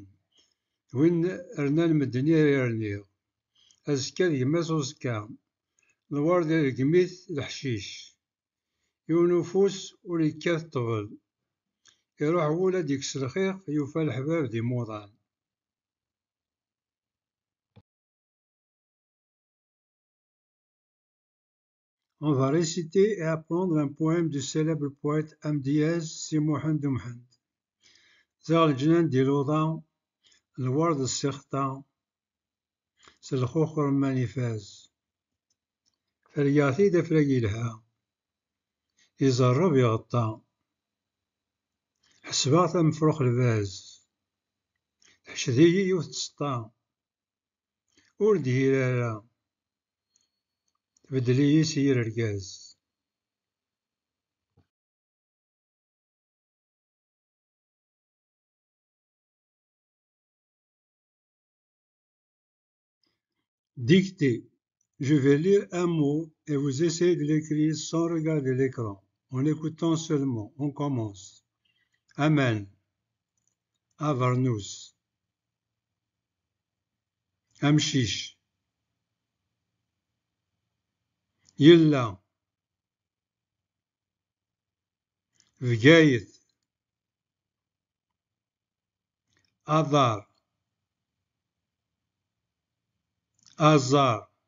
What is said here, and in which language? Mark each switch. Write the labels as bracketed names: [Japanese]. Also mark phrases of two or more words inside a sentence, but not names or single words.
[Kabyle] D win rnan medden ay rniɣ. Azekka d gma-s uẓekka. Lwerd irgem-it leḥcic. Yiwen ufus ur yekkat ṭṭbel. Iṛuḥ wul ad ikkes lxiq, yufa leḥbab d imuḍan. [French] On va réciter et apprendre un poème du célèbre poète Amdiaz Si Mohamed Mohamed. [Kabyle] Zeɣ leǧnan di luḍa, lwerd ssixṭa, s lxuxer man ifaz. Fergeɣ-t-id afrag yelha, iẓerreb iɣeṭṭa. Ḥesbeɣ-t am mefṛux lbaz, teḥced-iyi yiwet tseṭṭa. Ur d-hir ara, tbeddel-iyi s yir argaz. [French] Dictée. Je vais lire un mot et vous essayez de l'écrire sans regarder l'écran, en écoutant seulement. On commence. [Kabyle] Amen. Avarnous. Amshish. Yilla. Bgayet, Adar, Azar,